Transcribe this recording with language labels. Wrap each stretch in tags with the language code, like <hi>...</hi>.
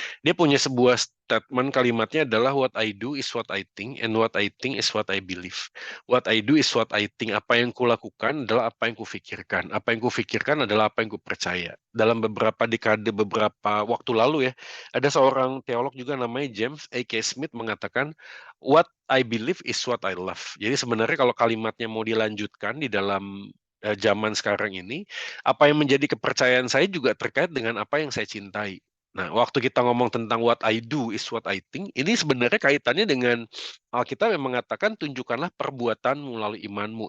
<id>Dia punya sebuah statement, kalimatnya adalah</id> <en>what I do is what I think, and what I think is what I believe. What I do is what I think.</en> <id>Apa yang kulakukan adalah apa yang kufikirkan. Apa yang kufikirkan adalah apa yang kupercaya. Dalam beberapa dekade, beberapa waktu lalu ya, ada seorang teolog juga namanya James A. K.</id> <en>Smith mengatakan, what I believe is what I love.</en> <id>Jadi sebenarnya kalau kalimatnya mau dilanjutkan di dalam zaman sekarang ini, apa yang menjadi kepercayaan saya juga terkait dengan apa yang saya cintai. Nah, waktu kita ngomong tentang</id> <en>what I do is what I think,</en> <id>ini sebenarnya kaitannya dengan Alkitab yang mengatakan tunjukkanlah perbuatan melalui imanmu.</id>